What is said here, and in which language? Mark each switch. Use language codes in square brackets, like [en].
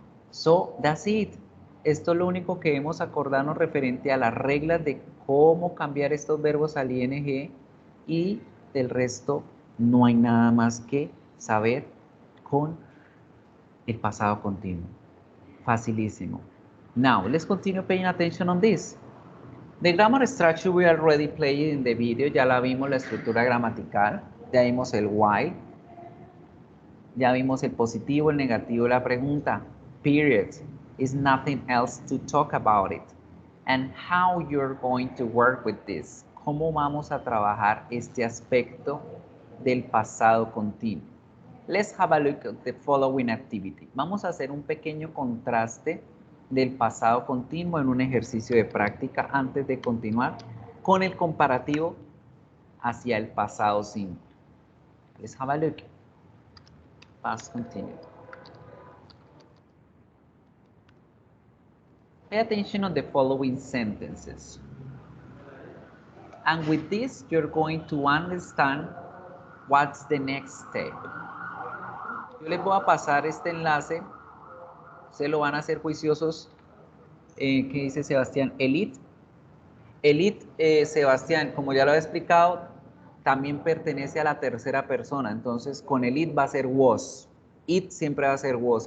[en] So, that's it. [es] Esto es lo único que debemos acordarnos referente a las reglas de cómo cambiar estos verbos al ing, y del resto no hay nada más que saber con el pasado continuo. Facilísimo. [en] Now, let's continue paying attention on this. The grammar structure we already played in the video, [es] ya la vimos, la estructura gramatical, ya vimos el why, ya vimos el positivo, el negativo, la pregunta, [en] period, is nothing else to talk about it, and how you're going to work with this, [es] cómo vamos a trabajar este aspecto del pasado continuo. [en] Let's have a look at the following activity. [es] Vamos a hacer un pequeño contraste del pasado continuo en un ejercicio de práctica antes de continuar con el comparativo hacia el pasado simple. [en] Let's have a look. Past continuous. Pay attention on the following sentences. And with this, you're going to understand what's the next step. [es] Yo les voy a pasar este enlace. Se lo van a hacer juiciosos. ¿Qué dice Sebastián? Elite. Elite, Sebastián, como ya lo he explicado, también pertenece a la tercera persona. Entonces, con elite va a ser was. It siempre va a ser was.